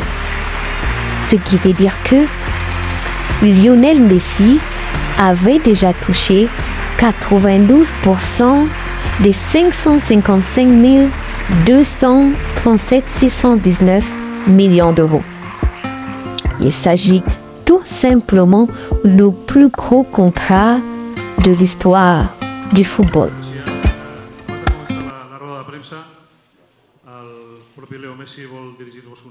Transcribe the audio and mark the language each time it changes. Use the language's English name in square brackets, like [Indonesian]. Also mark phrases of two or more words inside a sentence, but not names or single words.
[French] Ce qui veut dire que Lionel Messi avait déjà touché 92% des 555 237 619 millions d'euros. Il s'agit tout simplement du plus gros contrat de l'histoire du football. [Catalan] La roda de premsa, el propi Leo Messi vol dirigir-vos una